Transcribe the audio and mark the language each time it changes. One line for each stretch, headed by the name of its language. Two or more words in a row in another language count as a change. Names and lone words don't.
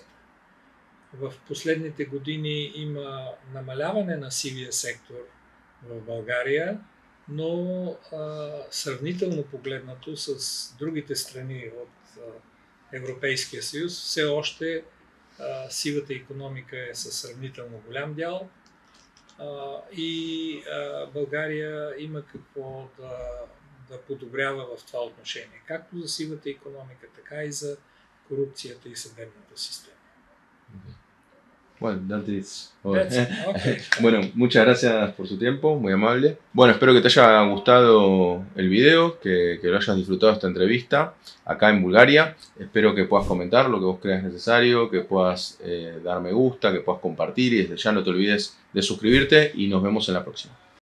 Bulgarian: В последните години има намаляване на сивия сектор в България, но сравнително погледнато с другите страни от Европейския съюз, все още сивата икономика е със сравнително голям дял и България има какво да подобрява в това отношение, както за сивата икономика, така и за корупцията и съдебната система.
English: Bueno, that's okay.
Spanish: Bueno, muchas gracias por su tiempo, muy amable. Bueno, espero que te haya gustado el video, que lo hayas disfrutado esta entrevista acá en Bulgaria. Espero que puedas comentar lo que vos creas necesario, que puedas dar me gusta, que puedas compartir y desde ya no te olvides de suscribirte y nos vemos en la próxima.